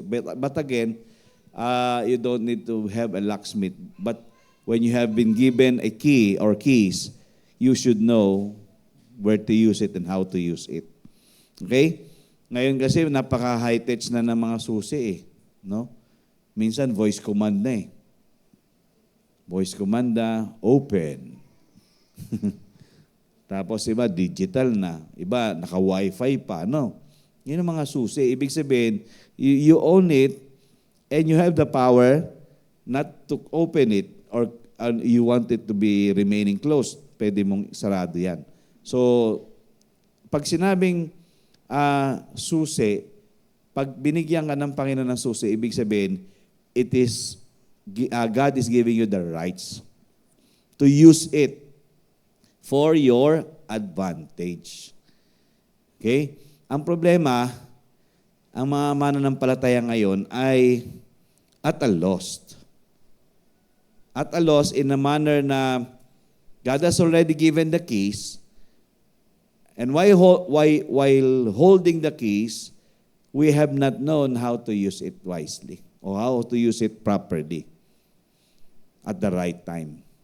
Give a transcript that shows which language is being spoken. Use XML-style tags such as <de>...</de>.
<en>But again, you don't need to have a locksmith. But when you have been given a key or keys, you should know where to use it and how to use it. Okay?</en> <tl>Ngayon kasi napaka-high-tech na ng mga susi no? Minsan voice command na Voice command na, open. Tapos iba, digital na. Iba, naka-wifi pa, no? Yun ang mga susi. Ibig sabihin,</tl> <en>you own it and you have the power not to open it or you want it to be remaining closed.</en> <tl>Pwede mong sarado yan. So, pag sinabing susi, pag binigyan ka ng Panginoon ng susi, ibig sabihin,</tl> <en>it is, God is giving you the rights to use it for your advantage.</en> <tl>Okay? Ang problema, ang mga mananampalataya ngayon ay</tl> <en>at a loss. At a loss in a manner na God has already given the keys, and while holding the keys, we have not known how to use it wisely or how to use it properly at the right time.</en>